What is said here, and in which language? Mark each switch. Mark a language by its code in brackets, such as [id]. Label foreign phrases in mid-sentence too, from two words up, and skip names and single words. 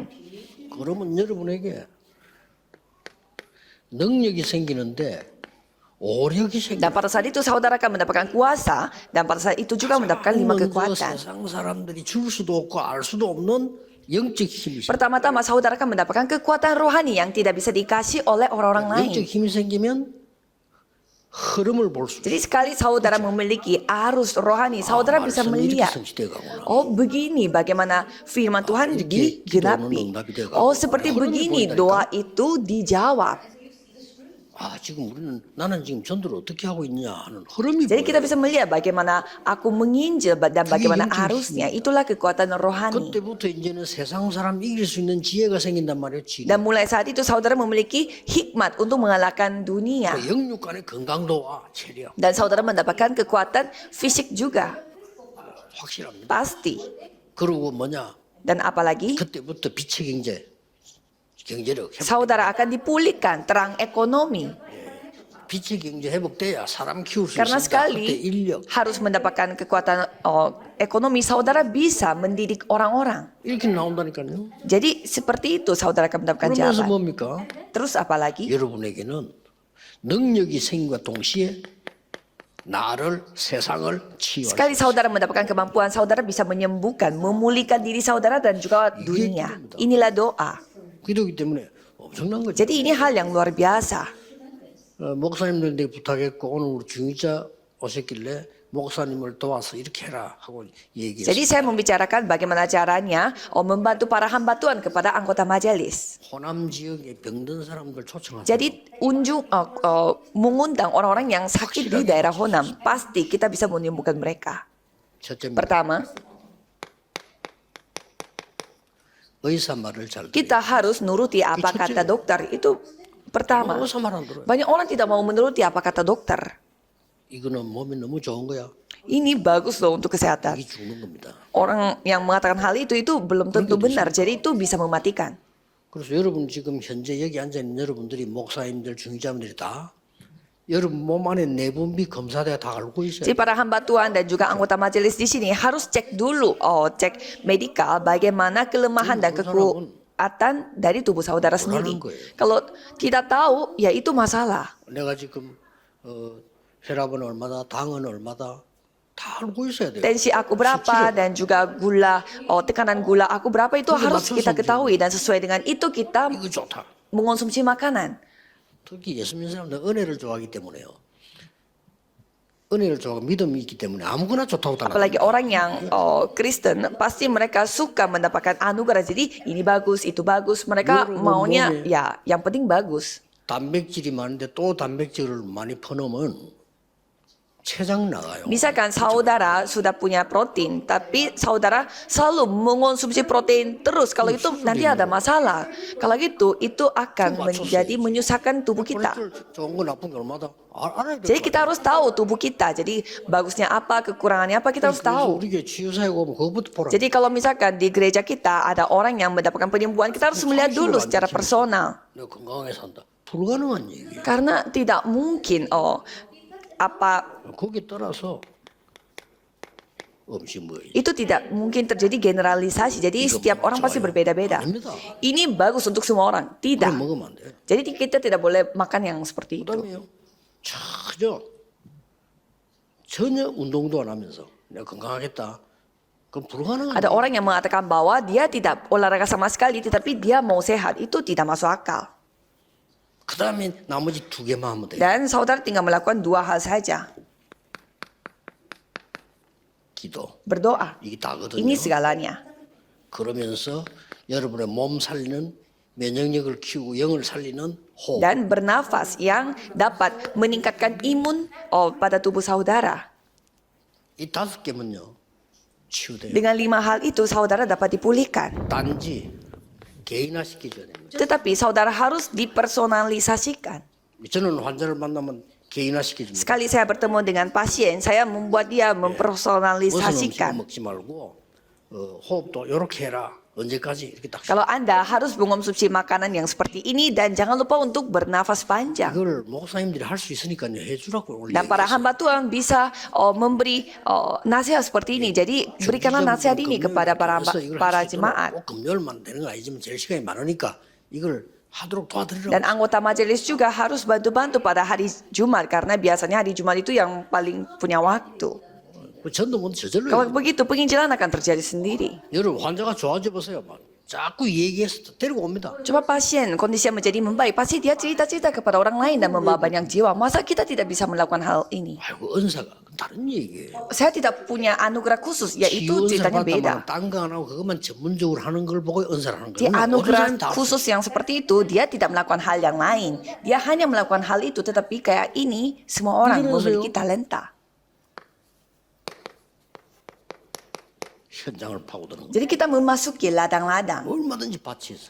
[ko] 그러면 여러분에게 능력이 생기는데 오력이 생겨. [id] Dan pada saat itu saudara akan mendapatkan kuasa, dan pada saat itu juga mendapatkan 5 [ko] 먼저 [id] kekuatan. [ko] 세상 사람들이 줄 수도 없고 알 수도 없는 영적 힘이 생겨. [id] Pertama-tama saudara akan mendapatkan kekuatan rohani yang tidak bisa dikasih oleh orang-orang lain. [ko] 영적 힘이 생기면 흐름을 볼 수. [id] Jadi sekali saudara memiliki arus rohani, saudara bisa [ko] 말씀이 이렇게 [id] melihat. [ko] 성취돼 가구나. [id] Oh begini bagaimana firman Tuhan digenapi. Oh seperti begini doa itu dijawab. [ko] 아 지금 우리는 나는 지금 전도를 어떻게 하고 있냐 하는 흐름이 [id] Jadi kita [ko] 보여요. [id] bisa melihat bagaimana aku menginjil dan bagaimana arusnya. Itulah kekuatan rohani. [ko] 그때부터 이제는 세상 사람 이길 수 있는 지혜가 생긴단 말이에요. 지혜. [id] Dan mulai saat itu saudara memiliki hikmat untuk mengalahkan dunia. [ko] 영육간의 건강도와 체력. [id] Dan saudara mendapatkan kekuatan fisik juga. [ko] 확실합니다. [id] Pasti. [ko] 그리고 뭐냐? [id] Dan apalagi [ko] 그때부터 빛의 경제력 회복. [id] saudara akan dipulihkan terang ekonomi. [ko] 빛의 경제 회복돼야 사람 키울 수 [id] Karena [ko] 있습니다. 그때 [id] sekali [ko] 인력 [id] harus mendapatkan kekuatan ekonomi, saudara bisa mendidik orang-orang. [ko] 이렇게 나온다니까요. [id] Jadi seperti itu saudara akan mendapatkan [ko] 그러면서 [id] jalan. [ko] 뭡니까? [id] Terus apalagi? [ko] 여러분에게는 능력이 생김과 동시에 나를 세상을 치유할 [id] Sekali [ko] 수 있어요. [id] saudara mendapatkan kemampuan, saudara bisa menyembuhkan, memulihkan diri saudara dan juga dunia. [ko] 기도입니다. [id] Inilah doa. [ko] 기도기 때문에 엄청난 거죠. [id] Jadi ini hal yang luar biasa. [ko] 목사님들 내가 부탁했고 오늘 우리 중위자 오셨길래 목사님을 도와서 이렇게 해라 하고 얘기했어요. [id] Jadi saya membicarakan bagaimana caranya membantu para hamba Tuhan kepada anggota majelis. [ko] 호남 지역에 병든 사람들 초청하세요. [id] Jadi mengundang orang-orang yang sakit di daerah Honam. Pasti kita bisa menyembuhkan mereka. [ko] 첫째입니다. [id] Pertama, [ko] 의사 말을 잘 들어요. [id] kita harus nuruti apa kata dokter. Itu pertama. [ko] 의사 말 안 들어요. [id] Banyak orang tidak mau menuruti apa kata dokter. [ko] 이거는 몸이 너무 좋은 거야. [id] Ini bagus loh untuk kesehatan. [ko] 이게 죽는 겁니다. [id] Orang yang mengatakan hal itu belum tentu benar. Jadi itu bisa mematikan. [ko] 그래서 여러분 지금 현재 여기 앉아 있는 여러분들이 목사님들, 중위자분들이 다 여러분 몸 안에 내분비 검사대가 다 알고 있어요. [id] Jadi para hamba Tuhan dan juga anggota majelis di sini harus cek dulu, cek medikal bagaimana kelemahan dan kekuatan dari tubuh saudara sendiri. Kalau kita tahu, ya itu masalah. [ko] 내가 지금 혈압은 얼마다, 당은 얼마다 다 알고 있어야 돼요. [id] Tensi aku berapa dan juga gula, tekanan gula aku berapa itu harus kita ketahui dan sesuai dengan itu kita [ko] 이거 좋다. [id] mengonsumsi makanan. [ko] 특히 예수 믿는 사람들 은혜를 좋아하기 때문에요. 은혜를 좋아하고 믿음이 있기 때문에 아무거나 좋다고 다 [id] Apalagi orang yang Kristen, pasti mereka suka mendapatkan anugerah. Jadi ini bagus, itu bagus. Mereka maunya ya yang penting bagus. [ko] 단백질이 많은데 또 단백질을 많이 퍼넣으면 췌장 나가요. [id] Misalkan saudara sudah punya protein, tapi saudara selalu mengonsumsi protein terus. Kalau itu nanti ada masalah. Kalau gitu, itu akan menjadi menyusahkan tubuh kita. [ko] 콜레스테롤 좋은 거 나쁜 거 얼마다 알아야 돼. [id] Jadi kita harus tahu tubuh kita. Jadi bagusnya apa, kekurangannya apa, kita harus tahu. [ko] 우리가 치유사에 오면 그것부터 보라. [id] Jadi kalau misalkan di gereja kita ada orang yang mendapatkan penyembuhan, kita harus melihat dulu secara personal. [ko] 너 건강하게 산다. 불가능한 얘기예요. [id] Karena tidak mungkin [ko] 거기에 따라서 음식 뭐 [id] itu tidak mungkin terjadi generalisasi. Jadi setiap orang pasti berbeda-beda. Ini bagus untuk semua orang. [ko] 그럼 [id] Tidak. [ko] 먹으면 안 돼. [id] Jadi kita tidak boleh makan yang seperti itu. [ko] 그다음에요. 전혀 운동도 안 하면서 내가 건강하겠다. 그럼 불가능한 [id] Ada orang yang mengatakan bahwa dia tidak olahraga sama sekali, tetapi dia mau sehat. Itu tidak masuk akal. [ko] 그다음에 나머지 두 개만 하면 돼. [id] Dan saudara tinggal melakukan dua hal saja. [ko] 기도. [id] Berdoa. [ko] 이게 다거든요. [id] Ini segalanya. [ko] 그러면서 여러분의 몸 살리는 면역력을 키우고 영을 살리는 호흡. [id] Dan bernafas yang dapat meningkatkan imun pada tubuh saudara. [ko] 이 다섯 개면요. 치유돼요. [id] Dengan 5 hal itu saudara dapat dipulihkan. [ko] 단지 개인화 시켜줘야 됩니다. [id] Tetapi saudara harus dipersonalisasikan. [ko] 저는 환자를 만나면 개인화 시켜줍니다. [id] Sekali saya bertemu dengan pasien, saya membuat dia [ko] 무슨 음식을 [id] mempersonalisasikan. [ko] 먹지 말고 호흡도 이렇게 해라. 언제까지 이렇게 딱. [id] Kalau Anda harus mengonsumsi makanan yang seperti ini dan jangan lupa untuk bernafas panjang. [ko] 이걸 목사님들이 할 수 있으니까요. 해주라고 원래 [id] Dan para [ko] 얘기했어요. [id] hamba Tuhan bisa memberi nasihat seperti ini. Jadi berikanlah nasihat ini kepada para jemaat. [ko] 금요일만 되는 건 아니지만 제일 시간이 많으니까 이걸 하도록 도와드리라고. [id] Dan anggota majelis juga harus bantu-bantu pada hari Jumat. Karena biasanya hari Jumat itu yang paling punya waktu. [ko] 전도 못 저절로. [id] Kalau begitu penginjilan akan terjadi sendiri. [ko] 여러분 환자가 좋아져 보세요. 막 자꾸 얘기해서 데리고 옵니다. [id] Coba pasien kondisinya menjadi membaik, pasti dia cerita-cerita kepada orang lain dan membawa banyak jiwa. Masa kita tidak bisa melakukan hal ini? [ko] 아이고 은사가 다른 얘기예요. [id] Saya tidak punya anugerah khusus, yaitu [ko] 치유 은사를 [id] ceritanya beda. [ko] 받다만 딴거 안 하고 그것만 전문적으로 하는 걸 보고 은사를 하는 [id] Di [ko] 거예요. [id] anugerah khusus yang seperti itu, dia tidak melakukan hal yang lain. Dia hanya melakukan hal itu, tetapi kayak ini, semua orang memiliki talenta. [ko] 현장을 파고드는 거. [id] Jadi kita memasuki ladang-ladang. [ko] 얼마든지 밭이 있어요.